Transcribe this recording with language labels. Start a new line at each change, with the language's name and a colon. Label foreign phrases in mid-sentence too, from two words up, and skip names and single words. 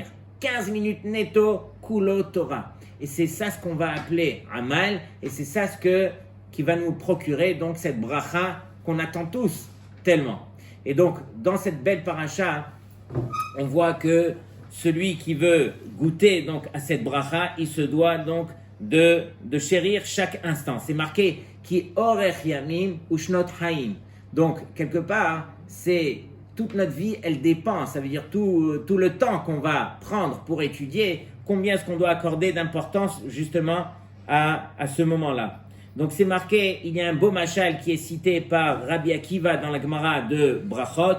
French: 15 minutes netto,
Hebrew: כולו תורה.
French: Et c'est ça ce qu'on va appeler Amal, et c'est ça qui va nous procurer donc cette bracha qu'on attend tous tellement. Et donc, dans cette belle paracha, on voit que celui qui veut goûter donc à cette bracha, il se doit donc de chérir chaque instant. C'est marqué
Hebrew: כי אורך ימים ושנות חיים.
French: Donc quelque part, c'est toute notre vie, elle dépend. Ça veut dire tout le temps qu'on va prendre pour étudier, combien est-ce qu'on doit accorder d'importance justement à ce moment-là. Donc c'est marqué, il y a un beau machal qui est cité par Rabbi Akiva dans la Gemara de Brachot.